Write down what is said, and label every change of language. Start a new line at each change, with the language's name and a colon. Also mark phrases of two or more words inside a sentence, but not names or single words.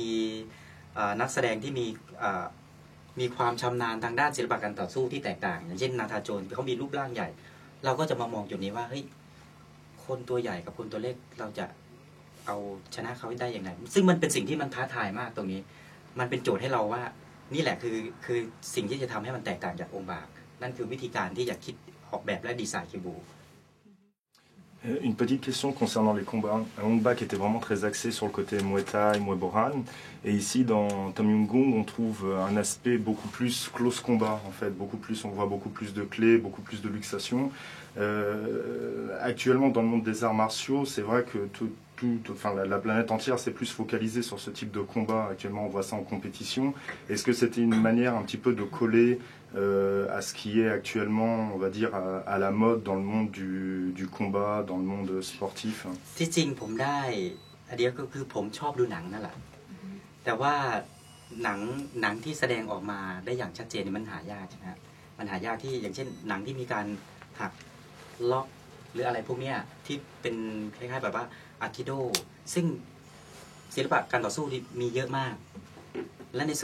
Thai: นักแสดงที่มีความชำนาญทางด้านศิลปะการต่อสู้ที่แตกต่างอย่างเช่นนาธาโจนเขามีรูปร่างใหญ่เราก็จะมามองจุดนี้ว่าเฮ้ยคนตัวใหญ่กับคนตัวเล็กเราจะเอาชนะเขาได้อย่างไรซึ่งมันเป็นสิ่งที่มันท้าทายมากตรงนี้มันเป็นโจทย์ให้เราว่านี่แหละคือสิ่งที่จะทำให้มันแตกต่างจากองค์บากนั่นคือวิธีการที่จะคิดออกแบบและดีไซน์คิวบู
French: Une petite question concernant les combats. Ong Bak était vraiment très axé sur le côté Muay Thai, Muay Boran. Et ici, dans Tom Yum-goong, on trouve un aspect beaucoup plus
English: close combat,
French: en fait. On voit beaucoup plus de clés, beaucoup plus de luxation. Actuellement, dans le monde des arts martiaux, c'est vrai que la planète entière s'est plus focalisée sur ce type de combat. Actuellement, on voit ça en compétition. Est-ce que c'était une manière un petit peu de coller à ce qui est actuellement, on va dire, à la mode dans le monde du combat, dans le monde sportif?
Thai: ที่จริงผมได้อันเดียวก็คือผมชอบดูหนังนั่นแหละแต่ว่าหนังที่แสดงออกมาได้อย่างชัดเจนมันหายากใช่ไหมมันหายากที่อย่างเช่นหนัง ที่มีการหักล็อกหรืออะไรพวกเนี้ยที่เป็นคล้ายๆแบบว่าอาคิโดซึ่งศิลปะการต่อสู้ที่มีเยอะมากและในส่